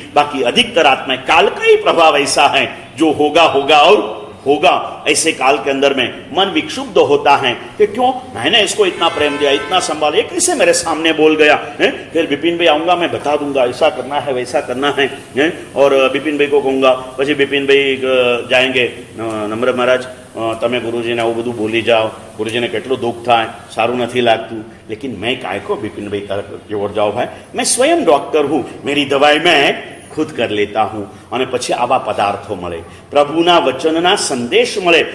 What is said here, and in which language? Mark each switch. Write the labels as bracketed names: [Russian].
[Hindi] बाकी अधिकतर आत्माएं काल का ही प्रभाव ऐसा है जो होगा होगा और होगा. ऐसे काल के अंदर में मन विक्षुब्ध होता है कि क्यों मैंने इसको इतना प्रेम दिया, इतना संभाल, ये कैसे मेरे सामने बोल गया है. फिर विपिन भाई आऊंगा, मैं बता दूंगा ऐसा करना है वैसा करना है. और विपिन भाई को कहूंगा, [Gujarati] પછી [Hindi] विपिन भाई जाएंगे, नम्र महाराज [Gujarati] તમે ગુરુજીને આવું બધું બોલી જાઓ, ગુરુજીને કેટલું દુઃખ થાય, સારું નથી લાગતું. [Hindi] लेकिन मैं काय को विपिन भाई की ओर जाओ भाई, मैं स्वयं डॉक्टर हूँ, मेरी दवाई मैं खुद कर लेता हूँ. [Gujarati] અને પછી આવા પદાર્થો મળે, પ્રભુના વચનના સંદેશ મળે.